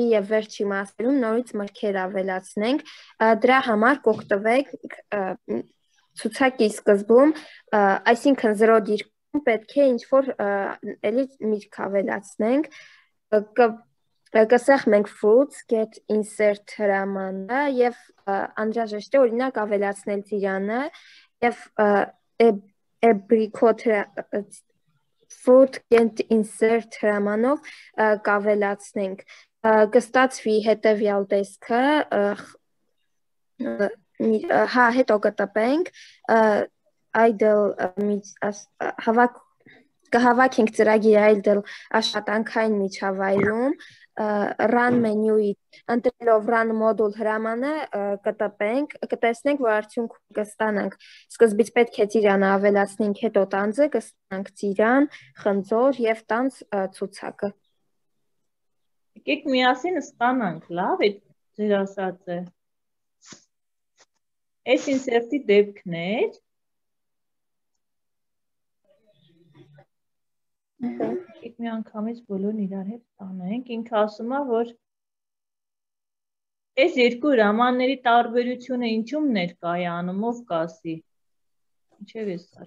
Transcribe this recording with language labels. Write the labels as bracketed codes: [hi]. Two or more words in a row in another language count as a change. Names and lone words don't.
[hy] եւ վերջի մասերում նորից մրգեր ավելացնենք, դրա համար կօգտվենք ցուցակի սկզբում, այսինքն 0 դիրքում պետք է ինչ որ էլի միրգ ավելացնենք, կսեղմենք [en] fruits get insert [hy] հրամանը եւ անհրաժեշտ է օրինակ ավելացնել ծիրանը եւ [en] apricot fruit get insert [hy] հրամանով կավելացնենք կստացվի հետեւյալ տեսքը հա հետո կտպենք idle կհավաքենք ծրագիրը idle աշխատանքային միջավայրում [en] run menu-ի [hy] ընտրելով [en] run module [hy] հրամանը կտպենք, կտեսնենք, որ արդյունքում կստանանք սկզբից պետք է ծիրանը ավելացնենք, հետո տանձը կստանանք ծիրան, խնձոր եւ տանձ ցուցակը։ Եկեք միասին ստանանք, լավ է ձեր ասածը։ Այս insert-ի դեպքն էր։ Եկեք մի անգամից բոլորն իրար հետ տանենք, ինքը ասում է, որ այս երկու հրամանների տարբերությունը ինչումն էր կայանում, ով կասի։ Ինչև ես ասում։